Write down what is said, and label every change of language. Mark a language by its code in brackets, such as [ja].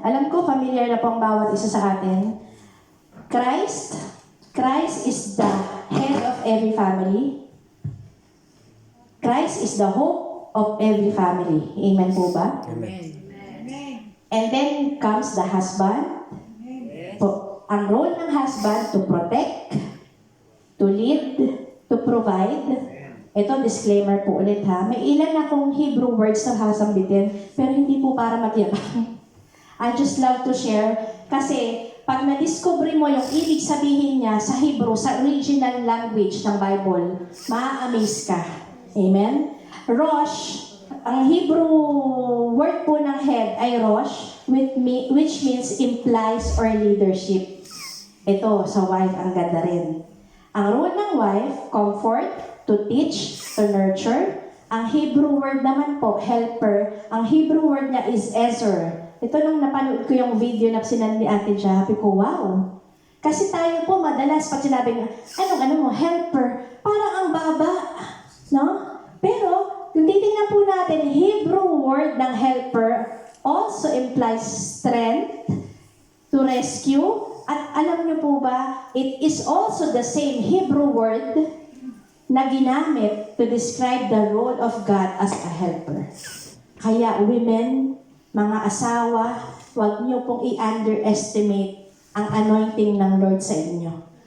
[tl] Alam ko, familiar na po ang bawat isa sa atin. [en] Christ is the head of every family. Christ is the hope of every family. [tl] Amen po ba? Amen. [en] And then comes the husband. Po, [tl] ang role ng [en] husband to protect, to lead, to provide. [tl] Ito, disclaimer po ulit ha. May ilan akong Hebrew words na sasambitin, pero hindi po para magyabang. [en] I just love to share [tl] kasi pag na-discover mo yung ibig sabihin niya sa Hebrew, sa original language ng Bible, ma-amaze ka. Amen? [en] Rosh, [tl] ang Hebrew word po ng head ay Rosh, [en] which means implies or leadership. [tl] Ito, sa wife, ang ganda rin. Ang role ng [en] wife, comfort, to teach, to nurture. [tl] Ang Hebrew word naman po, helper. Ang Hebrew word niya is Ezer. Ito nung napanood ko yung video na sinand ni Ate Ja, sabi ko, wow. Kasi tayo po madalas pag sinabing, anong mo, helper, parang ang baba. No? Pero, kung titingnan po natin, [en] Hebrew word ng helper also implies strength, to rescue, [tl] at alam niyo po ba, [en] it is also the same Hebrew word [tl] na ginamit [en] to describe the role of God as a helper. [tl] Kaya women, mga asawa, huwag niyo pong i-underestimate ang anointing ng Lord sa inyo.